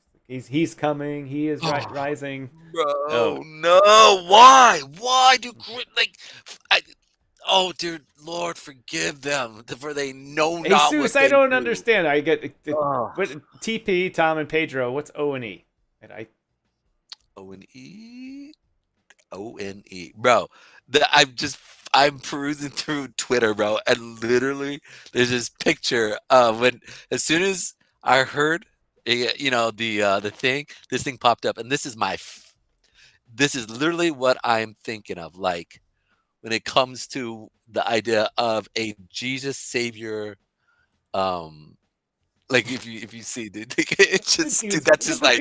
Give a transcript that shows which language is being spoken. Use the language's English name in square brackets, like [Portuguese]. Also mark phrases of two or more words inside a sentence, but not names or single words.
[English] He's coming. He is rising. Bro, Oh. no. Why do oh, dear Lord, forgive them, for they know not Jesus, what I they don't do. understand. I get what TP, Tom, and Pedro. What's O and E? O-N-E? O-N-E. Bro, I'm perusing through Twitter, bro, and literally there's this picture of as soon as I heard, the thing, this thing popped up, and this is literally what I'm thinking of, like, when it comes to the idea of a Jesus Savior, like if you see, dude, it's just, dude, that's just like,